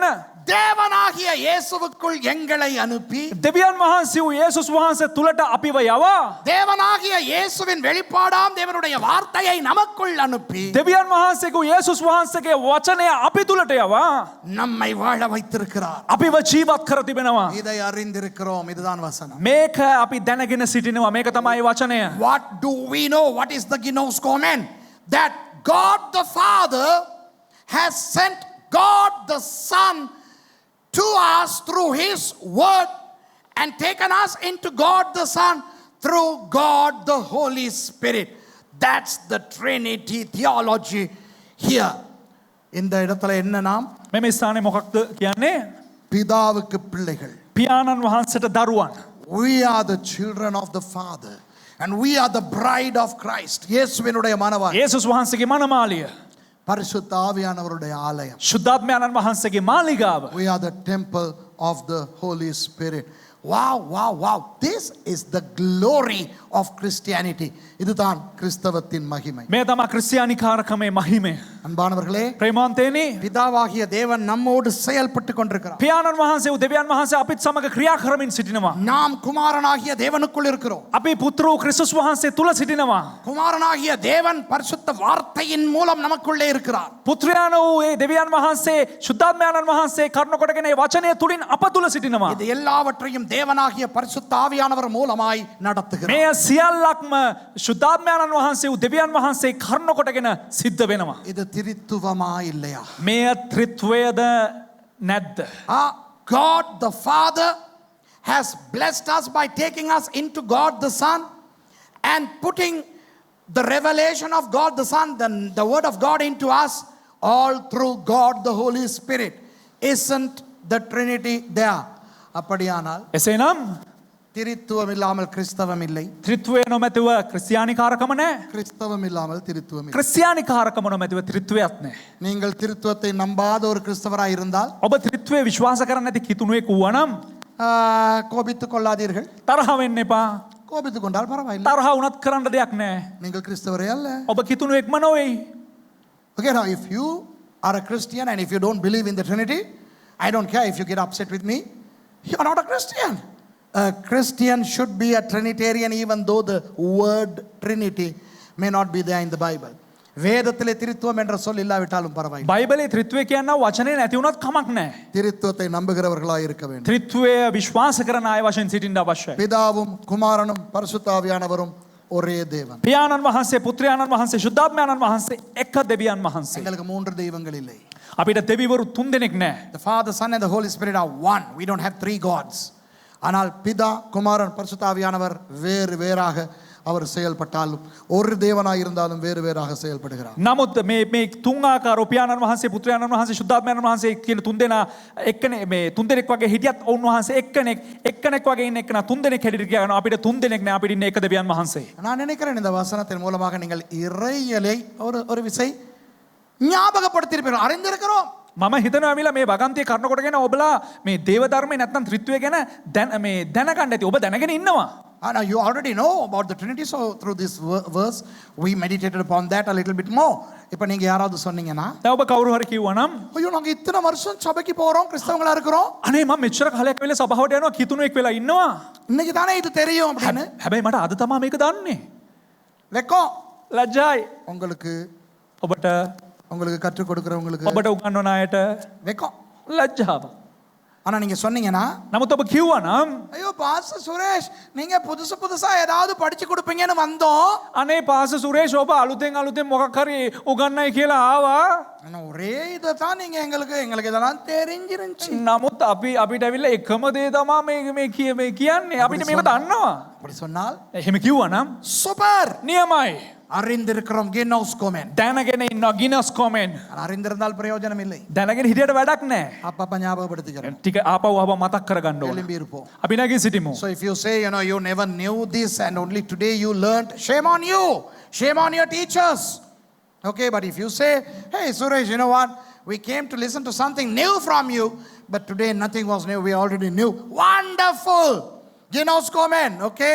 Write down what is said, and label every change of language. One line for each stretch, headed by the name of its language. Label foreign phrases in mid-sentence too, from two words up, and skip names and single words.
Tamil: தேவனாகிய இயேசுவுக்குள் எங்களை அனுப்பி,
Sinhala: දෙවියන් වහන්සේ වූ යේසුස් වහන්සේ තුලට අපිව යවා,
Tamil: தேவனாகிய இயேசுவின் வெளிப்பாடாம் தேவனுடைய வார்த்தையை நமக்குள் அனுப்பி,
Sinhala: දෙවියන් වහන්සේ වූ යේසුස් වහන්සේගේ වචනය අපි තුලට යවා
Tamil: நம்மை வாழ வைத்திருக்கிறார்.
Sinhala: අපිව ජීවත් කර තිබෙනවා.
Tamil: இதை அறிந்திருக்கிறோம். இதுதான் வசனம்.
Sinhala: මේක අපි දැනගෙන සිටිනවා. මේක තමයි වචනය.
English: What do we know? What is the ginoskomen? That God the Father has sent God the Son to us through his word and taken us into God the Son through God the Holy Spirit. That's the Trinity theology here.
Tamil: இந்த இடத்துல என்ன நாம்?
Sinhala: මෙම ස්ථානයේ මොකක්ද කියන්නේ?
Tamil: பிதாவுக்கு பிள்ளைகள்.
Sinhala: පියාණන් වහන්සේට දරුවන්.
English: We are the children of the Father and we are the bride of Christ.
Tamil: இயேசுவினுடைய மணவாட்டி.
Sinhala: යේසුස් වහන්සේගේ මනමාලිය.
Tamil: பரிசுத்த ஆவியானவருடைய ஆலயம்.
Sinhala: ශුද්ධාත්මයන්න් වහන්සේගේ මාලිගාව.
English: We are the temple of the Holy Spirit. Wow, wow, wow. This is the glory of Christianity.
Tamil: இதுதான் கிறிஸ்தவத்தின் மகிமை.
Sinhala: මේ තමයි ක්‍රිස්තියානිකාරකමේ මහිමය.
Tamil: அன்பானவர்களே,
Sinhala: ප්‍රේමාන්තේනි,
Tamil: பிதாவாகிய தேவன் நம்மோடு செயல்பட்டு கொண்டிருக்கிறார்.
Sinhala: පියාණන් වහන්සේ වූ දෙවියන් වහන්සේ අපිත් සමග ක්‍රියා කරමින් සිටිනවා.
Tamil: நாம் குமாரனாகிய தேவனுக்குள் இருக்கிறோம்.
Sinhala: අපි පුත්‍ර වූ ක්‍රිස්තුස් වහන්සේ තුල සිටිනවා.
Tamil: குமாரனாகிய தேவன் பரிசுத்த வார்த்தையின் மூலம் நமக்குள்ளே இருக்கிறார்.
Sinhala: පුත්‍රයාණන් වූ ඒ දෙවියන් වහන්සේ ශුද්ධාත්මයන්න් වහන්සේ කරන කොටගෙන ඒ වචනය තුලින් අප තුල සිටිනවා.
Tamil: இது எல்லாவற்றையும் தேவனாகிய பரிசுத்த ஆவியானவர் மூலமாய் நடத்துகிறார்.
Sinhala: මේ සියල්ලක්ම ශුද්ධාත්මයන්න් වහන්සේ වූ දෙවියන් වහන්සේ කරන කොටගෙන සිද්ධ වෙනවා.
Tamil: இது திரித்துவமா இல்லையா?
Sinhala: මේ ත්‍රිත්වයද නැද්ද?
English: God the Father has blessed us by taking us into God the Son and putting the revelation of God the Son, the word of God into us, all through God the Holy Spirit. Isn't the Trinity there?
Tamil: அப்படியானால்
Sinhala: එසේනම්
Tamil: திரித்துவம் இல்லாமல் கிறிஸ்தவம் இல்லை.
Sinhala: ත්‍රිත්වය නොමැතිව ක්‍රිස්තියානිකාරකම නැහැ.
Tamil: கிறிஸ்தவம் இல்லாமல் திரித்துவம் இல்லை.
Sinhala: ක්‍රිස්තියානිකාරකම නොමැතිව ත්‍රිත්වයක් නැහැ.
Tamil: நீங்கள் திருத்துவத்தை நம்பாத ஒரு கிறிஸ்தவராய் இருந்தால்
Sinhala: ඔබ ත්‍රිත්වය විශ්වාස කරන්නේ නැති කිතුණුවෙක් වුණනම්
Tamil: கோபித்துக் கொள்ளாதீர்கள்.
Sinhala: තරහ වෙන්න එපා.
Tamil: கோபித்துக் கொண்டால் பரவாயில்லை.
Sinhala: තරහ වුණත් කරන්න දෙයක් නැහැ.
Tamil: நீங்கள் கிறிஸ்தவரே அல்ல.
Sinhala: ඔබ කිතුණුවෙක්ම නොවේයි.
English: Okay, now if you are a Christian and if you don't believe in the Trinity, I don't care if you get upset with me, you are not a Christian. A Christian should be a Trinitarian even though the word Trinity may not be there in the Bible.
Tamil: வேதத்திலே திரித்துவம் என்ற சொல் இல்லாவிட்டாலும் பரவாயில்லை.
Sinhala: බයිබලේ ත්‍රිත්වය කියනවා වචනේ නැති වුණත් කමක් නැහැ.
Tamil: திரித்துவத்தை நம்புகிறவர்களாய் இருக்க வேண்டும்.
Sinhala: ත්‍රිත්වය විශ්වාස කරන අය වශයෙන් සිටින්න අවශ්‍යයි.
Tamil: பிதாவும் குமாரனும் பரிசுத்த ஆவியானவரும் ஒரே தேவன்.
Sinhala: පියාණන් වහන්සේ පුත්‍රයාණන් වහන්සේ ශුද්ධාත්මයාණන් වහන්සේ එක දෙවියන් වහන්සේ.
Tamil: எங்களுக்கு 3 தெய்வங்கள் இல்லை.
Sinhala: අපිට දෙවිවරු 3 දෙනෙක් නැහැ.
English: The Father, Son and the Holy Spirit are one. We don't have 3 gods.
Tamil: ஆனால் பிதா குமாரன் பரிசுத்த ஆவியானவர் வேறு வேறாக அவர் செயல்பட்டாலும் ஒரு தேவனாய் இருந்தாலும் வேறு வேறாக செயல்படுகிறார்.
Sinhala: නමුත් මේ තුන් ආකාරෝ පියාණන් වහන්සේ පුත්‍රයාණන් වහන්සේ ශුද්ධාත්මයාණන් වහන්සේ කියන තුන් දෙනා එක්කනේ මේ තුන් දෙනෙක් වගේ හිටියත් ඔවුන් වහන්සේ එක්කෙනෙක් වගේ ඉන්න එක්කන තුන් දෙනෙක් හැටියට කියනවා. අපිට තුන් දෙනෙක් නෑ අපිට ඉන්නේ එක දෙවියන් වහන්සේ.
Tamil: நான் நினைக்கிறேன் இந்த வசனத்தின் மூலமாக நீங்கள் இறையலை ஒரு விசை ஞாபகப்படுத்தியிருப்பீர்கள். அறிந்திருக்கிறோம்.
Sinhala: මම හිතනවා මිලා මේ වගන්තිය කරන කොටගෙන ඔබලා මේ දේව ධර්මයේ නැත්නම් ත්‍රිත්වය ගැන මේ දැනගන්න ඇති. ඔබ දැනගෙන ඉන්නවා.
English: Now you already know about the Trinity, so through this verse we meditated upon that a little bit more.
Tamil: இப்போ நீங்க யாராவது சொன்னீங்கன்னா
Sinhala: දැන් ඔබ කවුරු හරි කිව්වනම්
Tamil: ஐயோ நாங்க இத்தனை வருஷம் சபைக்கு போறோம் கிறிஸ்தவங்களா இருக்கிறோம்
Sinhala: අනේ මම මෙච්චර කාලයක් වෙලා සභාවට යනවා කිතුණෙක් වෙලා ඉන්නවා.
Tamil: இன்னைக்கு தானே இது தெரியும் அப்படின்னு
Sinhala: හැබැයි මට අද තමයි මේක දන්නේ.
Tamil: வெக்கம்
Sinhala: ලැජ්ජායි.
Tamil: உங்களுக்கு
Sinhala: ඔබට
Tamil: கற்றுக் கொடுக்கிறவங்களுக்கு
Sinhala: ඔබට උගන්වන අයට
Tamil: வெக்கம்.
Sinhala: ලැජ්ජාව.
Tamil: ஆனா நீங்க சொன்னீங்கன்னா
Sinhala: නමුත් ඔබ කිව්වනම්
Tamil: ஐயோ பாஸ்டர் சுரேஷ் நீங்க புதுசா ஏதாவது படிச்சு கொடுப்பீங்கன்னு வந்தோம்.
Sinhala: අනේ පාස සුරේෂ් ඔබ අලුතෙන් මොකක් හරි උගන්නයි කියලා ආවා.
Tamil: ஆனா ஒரே இதை தான் நீங்க எங்களுக்கு இதெல்லாம் தெரிஞ்சிருந்துச்சு.
Sinhala: නමුත් අපිට ඇවිල්ලා එකම දේ තමයි මේ කියන්නේ. අපිට මේක දන්නවා.
Tamil: அப்படி சொன்னால்
Sinhala: එහෙම කිව්වනම්
Tamil: சூப்பர்
Sinhala: නියමයි.
Tamil: அறிந்திருக்கிறோம்
Greek: γινώσκομεν.
Sinhala: දැනගෙන ඉන්නවා
Greek: γινώσκομεν.
Tamil: அறிந்திருந்தால் பிரயோஜனம் இல்லை.
Sinhala: දැනගෙන හිටියට වැඩක් නැහැ.
Tamil: அப்பப்ப ஞாபகப்படுத்திக்கிறோம்.
Sinhala: ටික ආපහු මතක් කරගන්න ඕන.
Tamil: எழும்பி இருப்போம்.
Sinhala: අපි නැගී සිටිමු.
English: So if you say, you never knew this and only today you learned, shame on you. Shame on your teachers. Okay, but if you say, hey Suresh, you know what? We came to listen to something new from you, but today nothing was new. We already knew. Wonderful.
Greek: γινώσκομεν.
English: Okay?